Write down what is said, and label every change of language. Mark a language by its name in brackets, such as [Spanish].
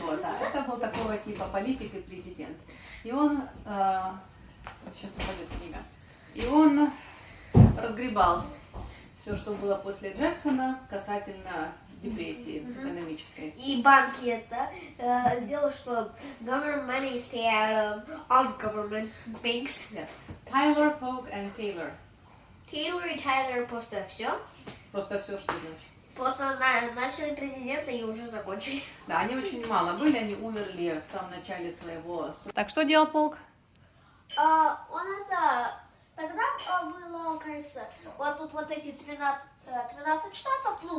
[Russian] Вот, да, это был такого типа политик и президент. И он... сейчас упадет книга. И он разгребал все, что было после Джексона касательно депрессии экономической. И банки это сделал, что [English] government money stay out of ungovernment banks. Yes. Tyler, Polk and Taylor. [Russian] Тейлор и Тайлер просто все. Просто все, что значит. Просто начали президента и уже закончили. Да, они очень мало были, они умерли в самом начале своего... Так, что делал Полк? Он это... Тогда было, кажется, вот тут вот эти 13 штатов,